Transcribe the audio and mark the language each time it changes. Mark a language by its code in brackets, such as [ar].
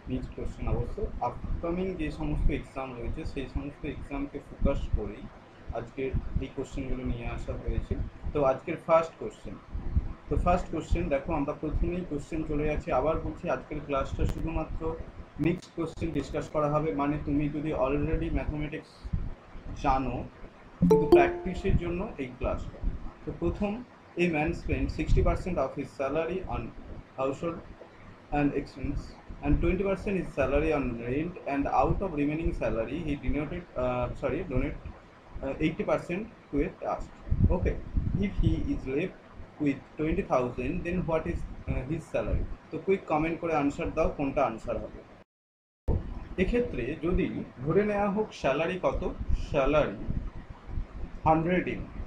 [bn] Mixed question অবশ্য upcoming যে সমস্ত এক্সাম রয়েছে সেই সমস্ত এক্সামকে ফোকাস করেই আজকের এই কোশ্চেনগুলো নিয়ে আসা হয়েছে। তো আজকের ফার্স্ট কোশ্চেন দেখো, আমরা প্রথমেই কোশ্চেন চলে যাচ্ছি। আবার বলছি, আজকের ক্লাসটা শুধুমাত্র মিক্সড কোশ্চেন ডিসকাস করা হবে। মানে তুমি যদি অলরেডি ম্যাথমেটিক্স জানো, কিন্তু প্র্যাকটিসের জন্য এই ক্লাসটা। [en] তো প্রথম, a man spends 60% of his salary on household and expense and 20% his salary on rent, and out of remaining salary he donate 80% to a trust. Okay, if he is left with 20,000, then what is his salary? [bn] তো quick comment করে answer দাও কোনটা answer হবে। এক্ষেত্রে যদি ধরে নেওয়া হোক স্যালারি কত, স্যালারি 100 ইউনিট।